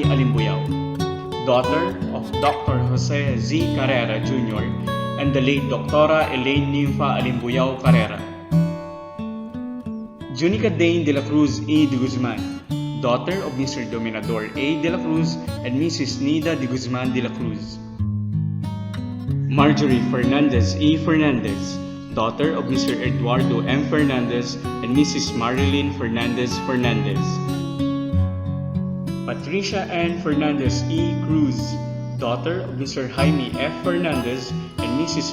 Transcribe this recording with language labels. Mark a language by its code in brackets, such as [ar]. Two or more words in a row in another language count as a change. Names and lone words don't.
[en] Alimbuyao, daughter of Dr. Jose Z. Carrera Jr. and the late Dr. Elaine Nympha Alimbuyao Carrera. Junica Dane de la Cruz E. de Guzman, daughter of Mr. Dominador A. de la Cruz and Mrs. Nida de Guzman de la Cruz. Marjorie Fernandez E. Fernandez, daughter of Mr. Eduardo M. Fernandez and Mrs. Marilyn Fernandez Fernandez. Patricia N. Fernandez E. Cruz, daughter of Mr. Jaime F. Fernandez and Mrs.